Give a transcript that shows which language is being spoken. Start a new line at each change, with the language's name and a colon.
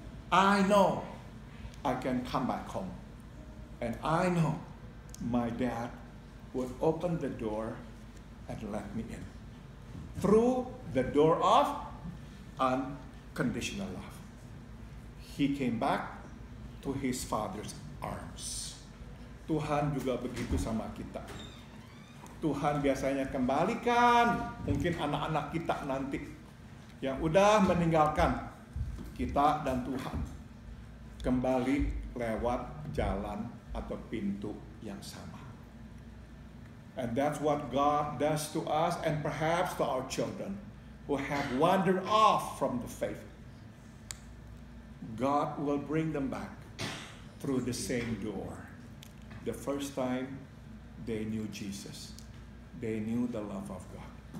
English: I know I can come back home. And I know my dad would open the door and let me in. Through the door of unconditional love. He came back to his father's arms.
Indonesian: Tuhan juga begitu sama kita. Tuhan biasanya kembalikan mungkin anak-anak kita nanti yang udah meninggalkan kita dan Tuhan, kembali lewat jalan atau pintu yang sama.
English: And that's what God does to us and perhaps to our children who have wandered off from the faith. God will bring them back through the same door. The first time they knew Jesus, they knew the love of God.